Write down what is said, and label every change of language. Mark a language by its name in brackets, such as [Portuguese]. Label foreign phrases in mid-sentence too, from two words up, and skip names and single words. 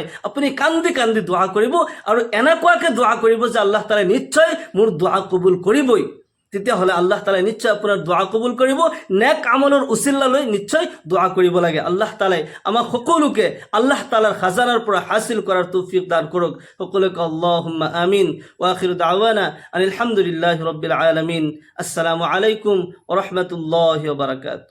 [Assamese] আপুনি কান্দি কান্দি দোৱা কৰিব, আৰু এনেকুৱাকৈ দোৱা কৰিব যে আল্লাহ তাআলাই নিশ্চয় মোৰ দোৱা কবুল কৰিবই। তেতিয়াহ'লে আল্লাহ তাআলাই নিশ্চয় আপোনাৰ দোৱা কবুল কৰিব। নেক আমলৰ উচিল্লালৈ নিশ্চয় দোৱা কৰিব লাগে। আল্লাহ তাআলাই আমাক সকলোকে আল্লাহ তাআলাৰ খাজানাৰ পৰা হাসিল কৰাৰ তৌফিক দান কৰক। সকলোকে [Arabic] اللهم آمين. و آخر دعوانا أن الحمد لله رب العالمين. السلام عليكم و رحمة الله و بركاته.